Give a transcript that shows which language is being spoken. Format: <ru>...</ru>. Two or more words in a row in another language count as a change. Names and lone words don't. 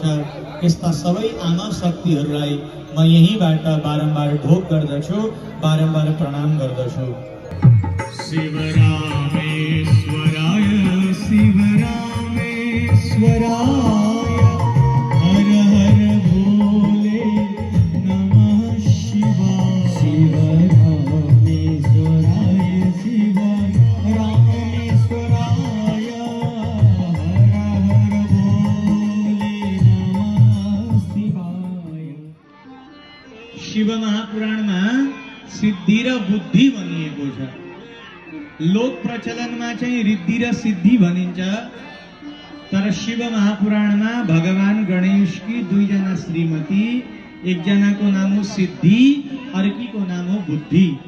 <ne>यस्ता सबै आमा शक्तिहरूलाई म यहीँबाट बारम्बार ढोक गर्दछु, बारम्बार प्रणाम गर्दछु।</ne> <sa>शिवरामेश्वराय शिवरामेश्वराय हर हर भोले नमः शिवाय। शिवरामेश्वराय शिवरामेश्वराय हर हर भोले नमः शिवाय।</sa> <ne>शिव महापुराणमा सिद्धि र बुद्धि भनिएको छ। लोक प्रचलनमा चाहिँ रिद्धि र सिद्धि भनिन्छ, तर शिव महापुराणमा भगवान गणेशकी 2 जना श्रीमती, एकजनाको नाम हो सिद्धि, अर्कीको नाम हो बुद्धि।</ne>